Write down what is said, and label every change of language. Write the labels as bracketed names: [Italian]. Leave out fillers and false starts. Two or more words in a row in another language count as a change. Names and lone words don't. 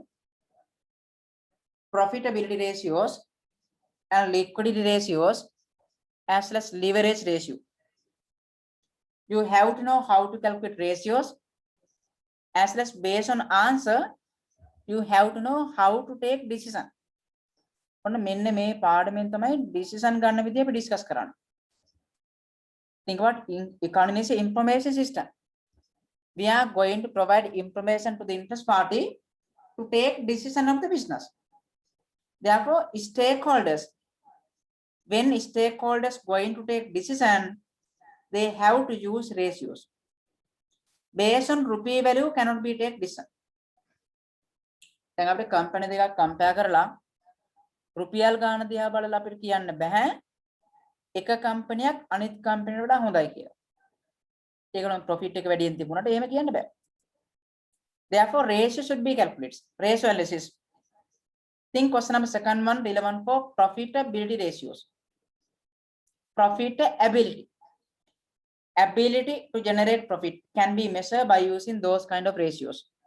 [English] Profitability ratios and liquidity ratios as well as leverage ratio. You have to know how to calculate ratios as well as based on answer, you have to know how to take decision. [Sinhala] මෙන්න මේ පාඩමෙන් තමයි decision ගන්න විදිය අපි discuss කරන්නේ. [English] Think about economy is information system. We are going to provide information to the interest party to take decision of the business. Therefore, stakeholders, when stakeholders going to take decision, they have to use ratios. Based on rupee value cannot be take decision. [Sinhala] දැන් අපිට company දෙකක් compare කරලා රුපියල් ගාන දිහා බලලා අපිට කියන්න බෑ එක කම්පැනියක් අනිත් කම්පැනියට වඩා හොඳයි කියලා. ඒකනම් profit එක වැඩියෙන් තිබුණාට එහෙම කියන්න බෑ. [English] Therefore, ratio should be calculated. Ratio analysis. Think question number second one relevant for profitability ratios. Profitability. Ability to generate profit can be measured by using those kind of ratios.